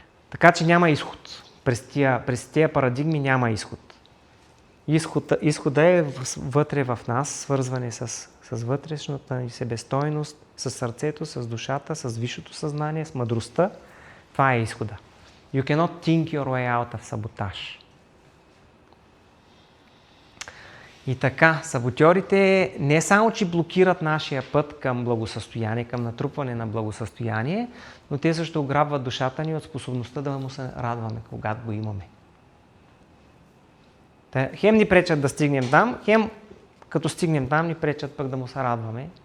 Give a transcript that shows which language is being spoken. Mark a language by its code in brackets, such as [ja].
[bg] Така че няма изход. През тия парадигми няма изход. Изхода е вътре в нас, свързване с вътрешната ни себестойност, с сърцето, с душата, с висшето съзнание, с мъдростта. Това е изхода. [en] You cannot think your way out of sabotage. [bg] И така, саботьорите не само, че блокират нашия път към благосъстояние, към натрупване на благосъстояние, но те също ограбват душата ни от способността да му се радваме, когато го имаме. Хем ни пречат да стигнем там, хем като стигнем там ни пречат пък да му се радваме.